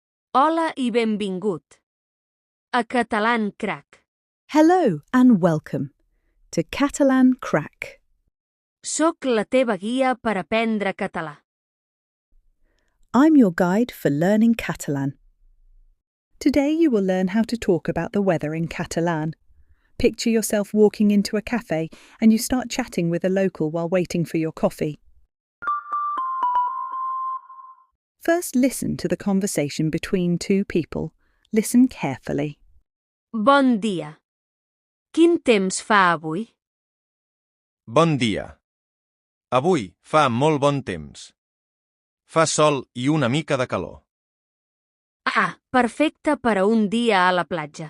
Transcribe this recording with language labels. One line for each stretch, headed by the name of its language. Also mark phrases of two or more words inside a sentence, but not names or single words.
Catalan: Hola i benvingut a Catalan Crack.
English: Hello and welcome to Catalan Crack.
Catalan: Soc la teva guia per aprendre català.
English: I'm your guide for learning Catalan. Today you will learn how to talk about the weather in Catalan. Picture yourself walking into a cafe and you start chatting with a local while waiting for your coffee. First, listen to the conversation between two people. Listen carefully.
Catalan: Bon dia. Quin temps fa avui? Bon dia. Avui fa molt bon temps. Fa sol i una mica de calor. Ah, perfecte per a un dia a la platja.